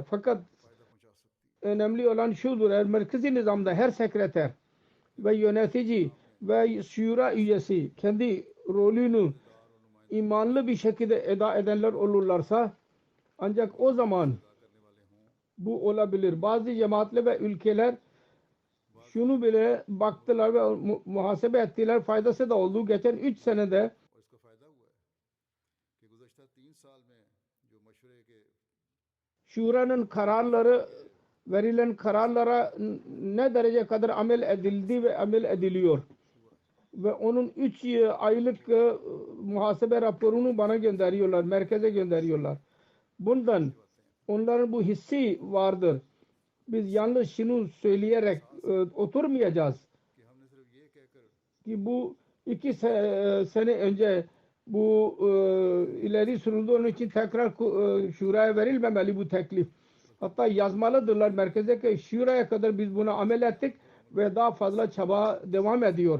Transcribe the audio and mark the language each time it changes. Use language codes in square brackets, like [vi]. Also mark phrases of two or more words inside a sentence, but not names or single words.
[tr] Fakat önemli olan şudur. Eğer merkezi nizamda her sekreter ve yönetici ve şura üyesi kendi rolünü imanlı bir şekilde eda edenler olurlarsa ancak o zaman Bu olabilir. Bazı cemaatler ve ülkeler şunu bile baktılar ve muhasebe ettiler. Faydası da oldu. Geçen 3 senede [ur] اور اس کا فائدہ ہوا ہے کہ گزشتہ 3 سال میں جو مشورے کے [tr] şuranın kararları verilen kararlara ne derece kadar amel edildi ve amel ediliyor. Ve onun 3 aylık muhasebe raporunu bana gönderiyorlar. Merkeze gönderiyorlar. Bundan onların bu hissi vardır. Biz yalnız şunu söyleyerek oturmayacağız. [ur] کہ ہم نے صرف یہ کہہ کر [tr] Ki bu 2 sene önce bu ileri sürüldü. Onun için tekrar şuraya verilmemeli bu teklif. Hatta yazmalıdırlar merkeze ki şuraya kadar biz buna amel ettik ve daha fazla çaba devam ediyor.